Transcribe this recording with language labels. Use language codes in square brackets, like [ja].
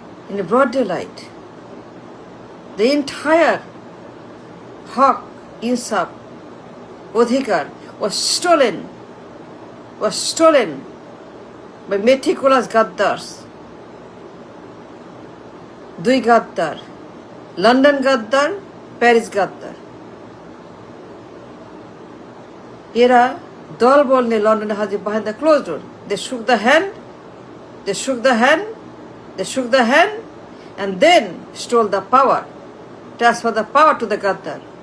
[en] In broad daylight. The entire haq, insaf, odhikar was stolen by meticulous gaddars. [bn] দুই গাদ্দার, London গাদ্দার, Paris গাদ্দার। এরা দল বল নিয়ে লন্ডনে হাজির [en] behind the closed door. They shook the hand, they shook the hand, they shook the hand, and then stole the power, transferred the power to the gaddar.